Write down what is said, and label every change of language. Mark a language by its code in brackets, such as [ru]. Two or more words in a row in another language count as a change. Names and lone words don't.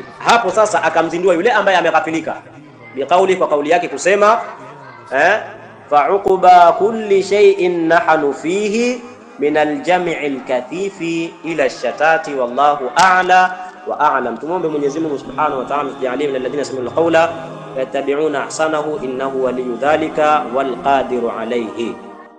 [sw] Hapo sasa akamzindua yule ambaye ameghafilika, biqauli, kwa kauli yake kusema [ar] فعقبى كل شيء نحن فيه من الجمع الكثيف إلى الشتات والله أعلى وأعلم. [sw] Tumombe Mwenyezi Mungu [ar] سبحانه وتعالى [sw] tujalie [ar] من الذين سمعوا القول يتبعون أحسنه إنه ولي ذلك والقادر عليه.